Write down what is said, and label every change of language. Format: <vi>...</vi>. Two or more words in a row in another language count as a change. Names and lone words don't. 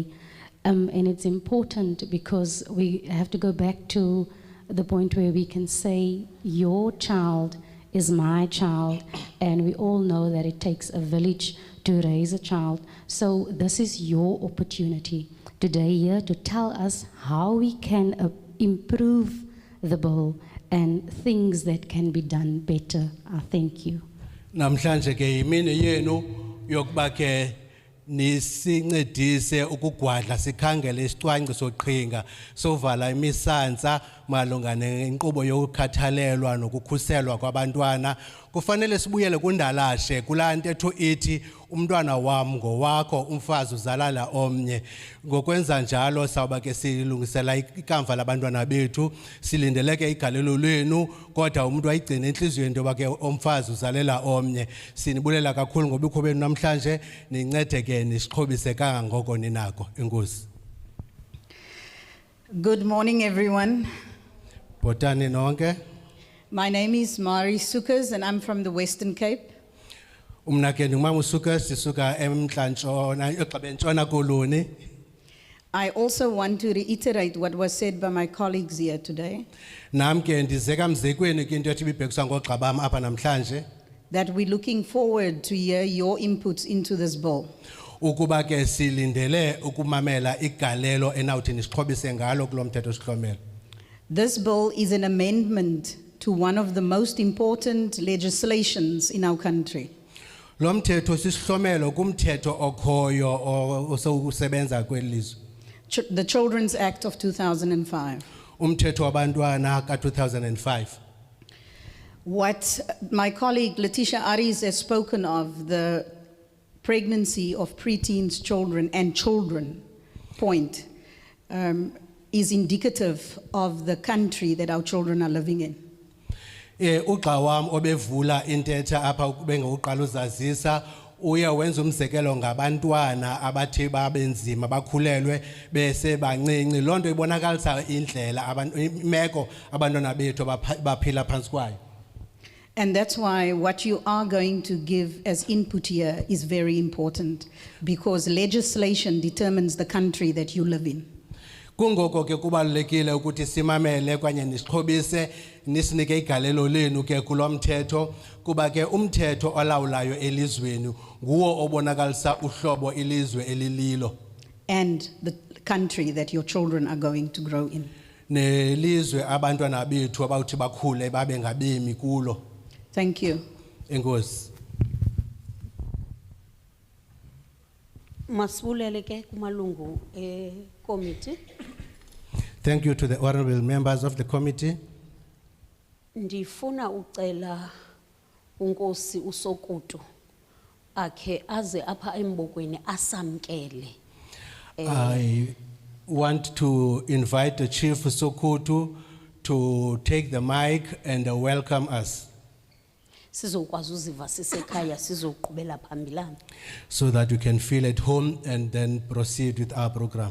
<en>And it's important because we have to go back to the point where we can say your child is my child, and we all know that it takes a village to raise a child. So this is your opportunity today here to tell us how we can improve the bill and things that can be done better. Thank you.</en> <xh>Namhlanje ke yimini yenu yokuba ke nisincedise ukugwadla sikhangele isicwangciso qhinga sovala imisansa malunga nenkqubo yokukhathalelwa nokukhuselwa kwabantwana. Kufanele sibuyele kundalashe kulaa ntetho ithi umntwana wam ngowakho, umfazi uzalala omnye. Ngokwenza njalo sawuba ke silungisela ikamva labantwana bethu, silindele ke igalelo lwenu, kodwa umuntu ayigcine enhliziyweni into yoba ke umfazi uzalela omnye. Sinibulela kakhulu ngobukho benu namhlanje, nincede ke nisixhobise kangangoko ninako. Enkosi.</xh> <en>Good morning, everyone.</en> <xh>Bhotani nonke.</xh> <en>My name is Mari Sukas, and I'm from the Western Cape.</en> <xh>Umna ke ndingumama uSuka, sisuka eMntla-Ntshona, eGqibentshona Koloni.</xh> <en>I also want to reiterate what was said by my colleagues here today,</en> <xh>Nam ke ndizeka mzekweni ke into ethi ibibhekiswa ngoogxa bam apha namhlanje,</xh> <en>that we're looking forward to hear your inputs into this bill.</en> <xh>ukuba ke silindele ukumamela igalelo enawuthi nisixhobise ngalo kulo mthetho sihlomelo.</xh> <en>This bill is an amendment to one of the most important legislations in our country.</en> <xh>Lo mthetho sisihlomelo kumthetho okhoyo osowusebenza kweli lizwe.</xh> <en>The Children's Act of 2005.</en> <xh>Umthetho wabantwana ka-2005.</xh> <en>What my colleague Letitia Aries has spoken of, the pregnancy of preteens, children, and children point, is indicative of the country that our children are living in.</en> <xh>Ugxa wam obevula intetha apha bengokuqala uzazisa uye wenza umzekelo ngabantwana abathi babenzima bakhulelwe bese bancinci loo nto ibonakalisa indlela imeko abantwana bethu baphila phantsi kwayo.</xh> <en>And that's why what you are going to give as input here is very important, because legislation determines the country that you live in.</en> <xh>Kungoko ke kubalulekile ukuthi simamele kwanye nisixhobise nisinike igalelo lenu ke kulomthetho kuba ke umthetho olawulayo elizweni nguwo obonakalisa uhlobo ilizwe elililo.</xh> <en>And the country that your children are going to grow in.</en> <xh>Nelizwe abantwana bethu abawuthi bakhule babe ngabemi kulo.</xh> <en>Thank you.</en> <xh>Enkosi. Masibulele ke kumalungu committee.</xh> <en>Thank you to the honorable members of the committee.</en> <xh>Ndifuna ucela unkosi uSokutu akhe aze apha embokweni asamkele.</xh> <en>I want to invite the Chief Sokutu to take the mic and welcome us</en> <xh>Sizokwazi uziva sisekhaya sizoqhubela phambilana.</xh> <en>so that we can feel at home and then proceed with our program.</en>